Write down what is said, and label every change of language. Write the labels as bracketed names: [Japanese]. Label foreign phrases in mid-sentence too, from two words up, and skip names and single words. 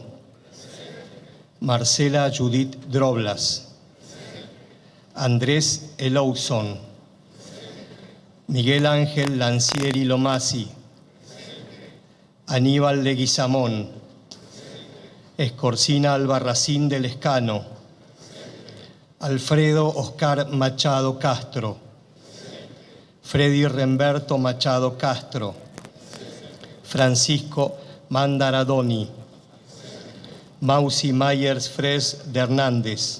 [Spanish] Marcela Judith Droblas. Andrés Elouson. Miguel Ángel Lancieri Lomasi. Aníbal Leguizamón. Escorcina Albarracín del Escano. Alfredo Oscar Machado Castro. Freddy Remberto Machado Castro. Francisco Mandaradoni. Mausi Myers Fres de Hernández.